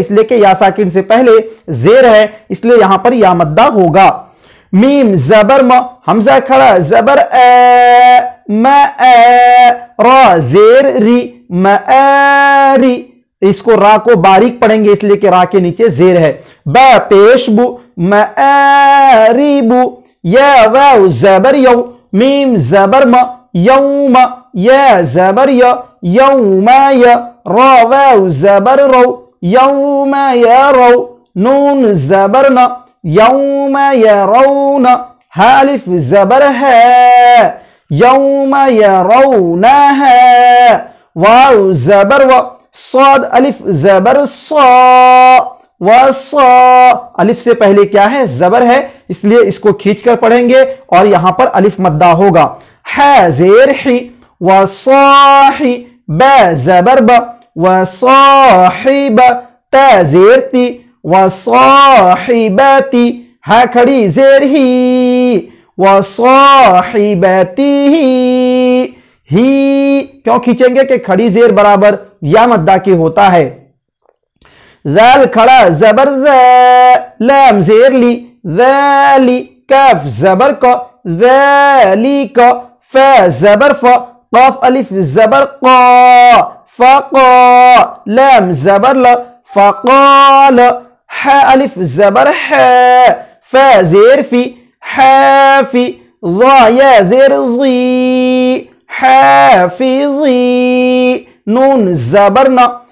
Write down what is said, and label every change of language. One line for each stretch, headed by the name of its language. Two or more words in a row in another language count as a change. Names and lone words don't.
Urdu: اس لیے کہ یا ساکن سے پہلے زیر ہے، اس لیے یہاں پر یا مدہ ہوگا. میم زبر م، حمزہ کھڑا زبر اے، ما اے، را زیر ری، مآری، اس کو را کو باریک پڑھیں گے اس لیے کہ را کے نیچے زیر ہے. با پیش بو، مآری بو، یا واو زبر یو، میم زبر م، یوم، یا زبر یا، یوم یا، را واو زبر رو، یوم یا رو، نون زبر ن، یوم یرون، ہا الف زبر ہے، یوم یرون ہے، واو زبر و، صاد الف زبر صا، وصا، الف سے پہلے کیا ہے؟ زبر ہے، اس لیے اس کو کھینچ کر پڑھیں گے اور یہاں پر الف مدہ ہوگا. ہا زیر حی، وصاحی، با زبر با، وصاحب، تا زیر تی، وصاحبتی، ہا کھڑی زیر ہی، وصاحبتی ہی کیوں کھینچیں گے کہ کھڑی زیر برابر یا مدہ کے ہوتا ہے. ذال کھڑا زبر ذا، لام زیر لی، ذالی، کاف زبر کا، ذالی کا، فا زبر فا، قاف الف زبر قا، فقا، لام زبر لا، فقال، ہا الف زبر ہے، فا زیر فی، حافی، ضا یا زیر ضی، حافظی، نون زبر نا،